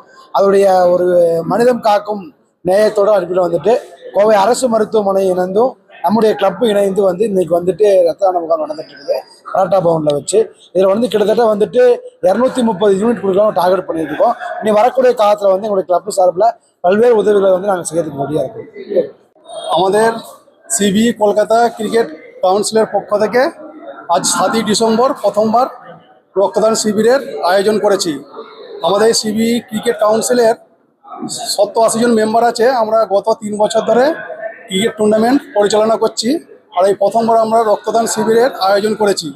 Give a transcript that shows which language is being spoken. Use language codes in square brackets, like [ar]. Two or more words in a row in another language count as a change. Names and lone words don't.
[ta] அதனுடைய ஒரு மனிதம் காக்கும் நேயத்தோடு அனுப்பிட்டு கோவை அரசு மருத்துவமனை இணைந்தும் நம்முடைய கிளப்பு இணைந்து இன்னைக்கு ரத்த தான முகாம் நடந்துட்டு இருக்குது மாரதா பவனில் வச்சு. இதில் கிட்டத்தட்ட 230 யூனிட் கொடுக்கலாம் டார்கெட் பண்ணியிருக்கோம். இனி வரக்கூடிய காலத்தில் எங்களுடைய கிளப்பு சார்பில் பல்வேறு உதவிகளை நாங்கள் செய்யறதுக்கு ரெடியாக இருக்கோம். [bn] আমাদের সিবিই কলকাতা ক্রিকেট কাউন্সিলের পক্ষ থেকে আজ 7ই ডিসেম্বর প্রথমবার রক্তদান শিবিরের আয়োজন করেছি। আমাদের সিবিই ক্রিকেট কাউন্সিলের 87 জন মেম্বার আছে। আমরা গত 3 বছর ধরে [en] cricket tournament [bn] পরিচালনা করছি, আর এই প্রথমবার আমরা রক্তদান শিবিরের আয়োজন করেছি।